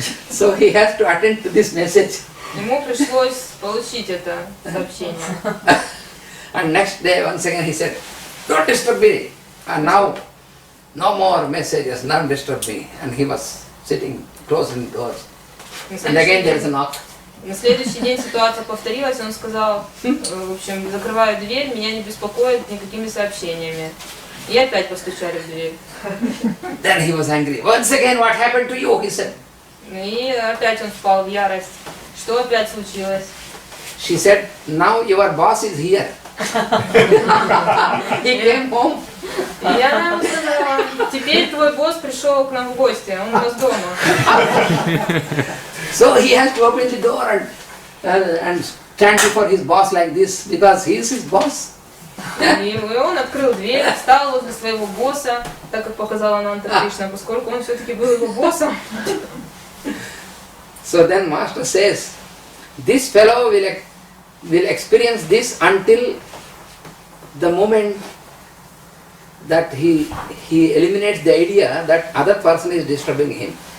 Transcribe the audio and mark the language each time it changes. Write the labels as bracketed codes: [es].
[en] So he has to attend to this message. [ru] Ему пришлось получить это сообщение. [en] And next day, once again, he said, don't disturb me. And now, no more messages, none disturb me. And he was sitting, closing doors. And again there is a knock. [ru] На следующий день ситуация повторилась, он сказал, в общем, закрываю дверь, меня не беспокоит никакими сообщениями. И опять постучали в дверь. [en] Then he was angry. Once again, what happened to you? He said. [ru] И опять он впал в ярость. Что опять случилось? [en] She said, now your boss is here. He came home. [ru] И она ему сказала, теперь твой босс пришел к нам в гости, он у нас дома. [en] So he has to open the door and stand before his boss like this because he is his boss. [ru] И он открыл дверь, встал возле своего босса, так как показала Ананта Кришна, поскольку он все-таки был его боссом. [en] So then Master says, this fellow will experience this until the moment that he eliminates the idea that other person is disturbing him.